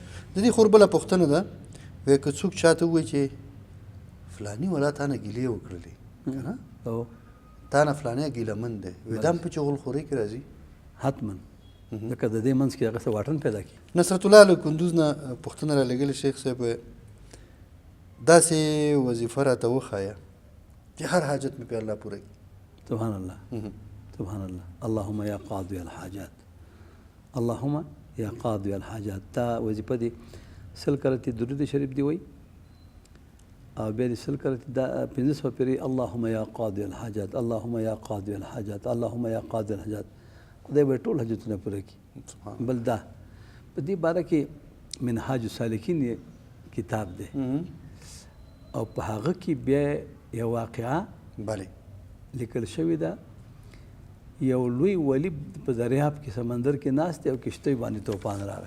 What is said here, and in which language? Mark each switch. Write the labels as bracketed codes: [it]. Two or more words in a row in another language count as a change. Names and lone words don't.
[ps] د دې خور بله پوښتنه ده، وایي که څوک چاته ووایي چې فلاني والا تا نه ګیلې وکړلې که نه، تا نه فلانی ګیلهمن دی، وایي دا هم په چغلخورۍ کې راځي؟ حتما، ځکه د دې منځ کې هغه څه واټن پیدا کړي. نصرت الله له کندوز نه پوښتنه رالېږلې شیخ صاحب، داسې وظیفه راته وښایه چې هر حاجت مې پې الله پوره کړي. [ar] سبحان الله. سبحان الله. اللهم یا قاضي الحاجات، اللهم یا قاضي الحاجات. [ps] دا وظیفه دې سل کرتې درود شریف دی وایي او بیا دې سل کرتې دا 500 پیرې [ar] اللهم یا قاضي الحاجات، اللهم یا قاضي الحاجات، اللهم یا قاضي الحاجات. [ps] خدای به ټول حاجتونه پوره کړي. بل دا په دې باره کې منهاج السالکین کتاب دی او په هغه کې بیا یو واقعه لیکل شوې ده، یو لوی ولی په دریاب کې سمندر کې ناست دی او کشتۍ باندې طوفان راغی.